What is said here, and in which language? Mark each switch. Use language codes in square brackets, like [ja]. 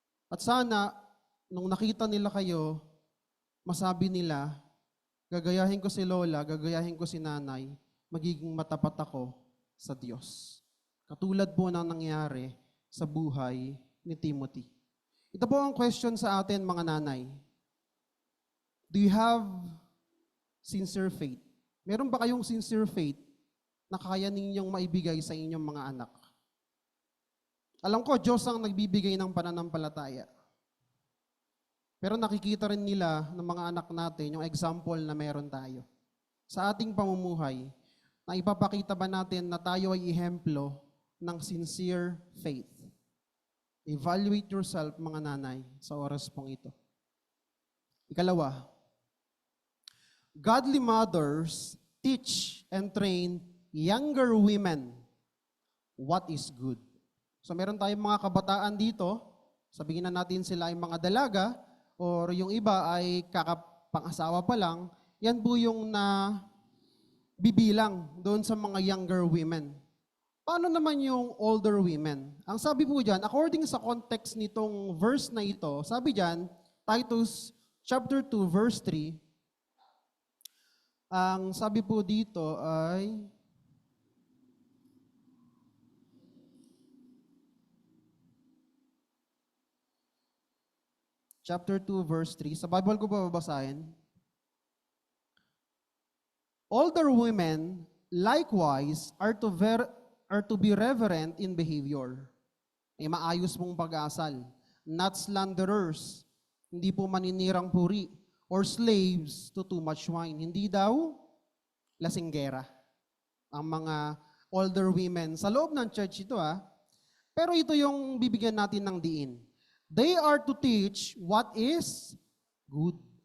[tl] At sana, nung nakita nila kayo, masabi nila, gagayahin ko si lola, gagayahin ko si nanay, magiging matapat ako sa Diyos. Katulad po ng nangyari sa buhay ni Timothy. Ito po ang question sa atin, mga nanay. [en] Do you have sincere faith? [tl] Meron ba kayong [en] sincere faith [tl] na kaya ninyong maibigay sa inyong mga anak? Alam ko, Diyos ang nagbibigay ng pananampalataya. Pero nakikita rin nila ng mga anak natin yung example na meron tayo. Sa ating pamumuhay, na ipapakita ba natin na tayo ay ihemplo ng [en] sincere faith? Evaluate yourself, [tl] mga nanay, sa oras pong ito. Ikalawa, [en] godly mothers teach and train younger women what is good. [tl] So meron tayong mga kabataan dito, sabihin na natin sila ay mga dalaga, or yung iba ay kakapang-asawa pa lang, yan po yung bibilang doon sa mga [en] younger women. [tl] Paano naman yung [en] older women? [tl] Ang sabi po dyan, according sa context nitong verse na ito, sabi dyan, Titus chapter 2 verse 3, ang sabi po dito ay, [en] chapter 2 verse 3, [tl] sa Bible ko pa babasahin, [en] older women likewise are to be reverent in behavior. [tl] Ay maayos mong pag-asal. [en] Not slanderers, [tl] hindi po maninirang puri, [en] or slaves to too much wine. [tl] Hindi daw lasinggera ang mga [en] older women. [tl] Sa loob ng church ito pero ito yung bibigyan natin ng diin. [en] They are to teach what is good.